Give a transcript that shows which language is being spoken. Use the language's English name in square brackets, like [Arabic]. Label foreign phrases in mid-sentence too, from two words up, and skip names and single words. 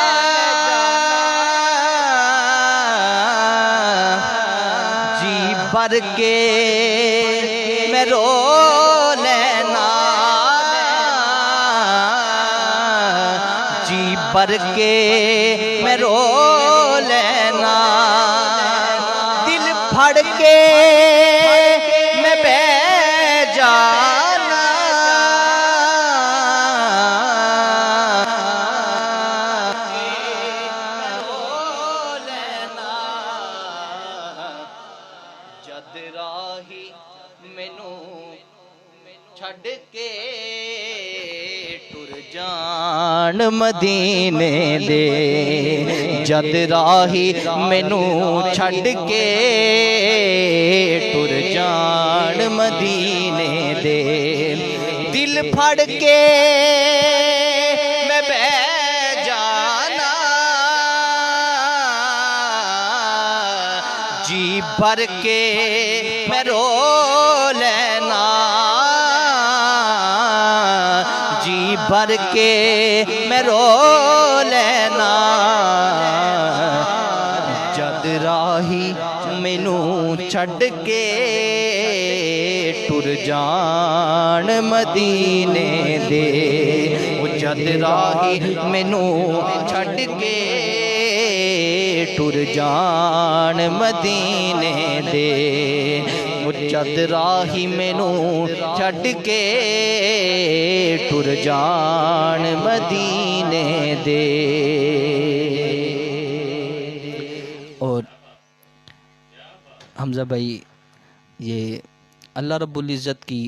[Punjabi] جی بھر کے میں رو لینا جی بھر کے میں رو لینا دل پھڑ کے میں بہ جانا رو لینا جد راہی مینوں چھڈ کے ٹر جان مدینے دے جد راہی مینوں چھڈ کے ٹر جان مدینے دے دل پھڑ کے میں بہ جانا جی بھر کے میں رو لینا جی بھر کے میں رو لینا جد راہی مینوں چھڈ کے ٹر جان مدینے دے او جد راہی مینوں چھڈ کے ٹر جان مدینے دے او جد راہی مینوں چھڈ کے ٹر جان مدینے دے [Urdu] اور حمزہ بھائی یہ اللہ رب العزت کی